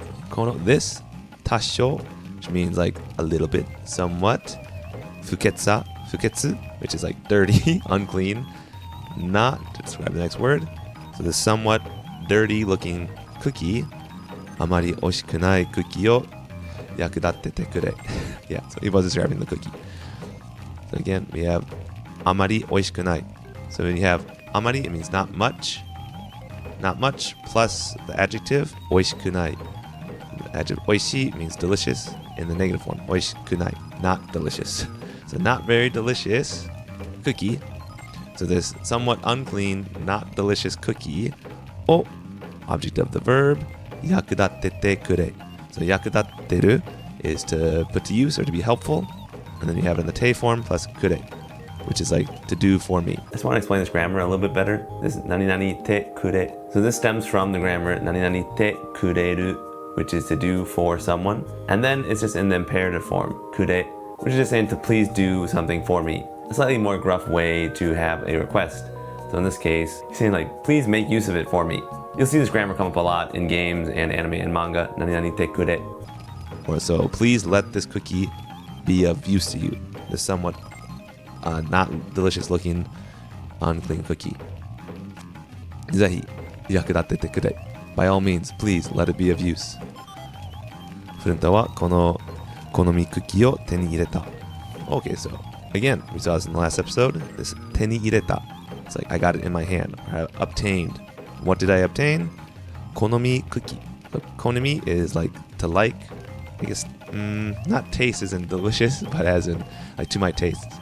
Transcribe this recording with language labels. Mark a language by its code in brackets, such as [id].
[en] この this 多少 which means like a little bit, somewhat. 不潔 which is like dirty, unclean. Not to describe the next word. So this somewhat dirty looking cookie. [ja] あまり美味しくないクッキーを役立ててくれ. [en] Yeah, so he was describing the cookie. So again, we have [ja] あまり美味しくない. [en] So when you have あまり, it means not much. Not much plus the adjective [ja] 美味しくない. [en] The adjective 美味しい means delicious in the negative form. 美味しくない, not delicious. So not very delicious cookie. So this somewhat unclean, not delicious cookie. を object of the verb [ja] 役立ててくれ. [en] So 役立てる is to put to use or to be helpful. And then you have it in the te form plus くれ, which is like to do for me. I just want to explain this grammar a little bit better. This [ja] 何々てくれ. [en] So this stems from the grammar [ja] 何々てくれる, [en] which is to do for someone. And then it's just in the imperative form くれ, which is just saying to please do something for me. A slightly more gruff way to have a request. So in this case, he's saying like, please make use of it for me. You'll see this grammar come up a lot in games and anime and manga. [ja] 何々てくれ. [en] Or so, please let this cookie be of use to you. This somewhat not delicious looking unclean cookie. [ja] ぜひ役立ててくれ. [en] By all means, please let it be of use. [ja] フルンタはこの好みクッキーを手に入れた. [en] Okay, so again, we saw this in the last episode. This [ja] 手に入れた. [en] It's like I got it in my hand, or I obtained. What did I obtain? 好みcookie. Hikonomi is like to like. I guess not taste isn't delicious, but as in like to my taste.